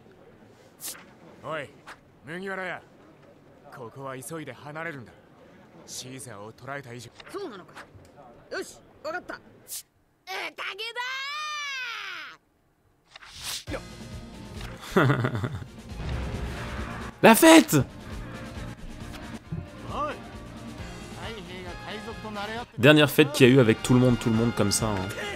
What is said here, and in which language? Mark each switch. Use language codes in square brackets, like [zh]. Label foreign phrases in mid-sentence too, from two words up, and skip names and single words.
[ja] おい、麦わらや。ここは急いで離れるんだ。シーザーを捕らえた以上。そうなのか。よし、わかった。武田 [fr] La fête! Dernière fête qu'il y a eu avec tout le monde comme ça. Hein.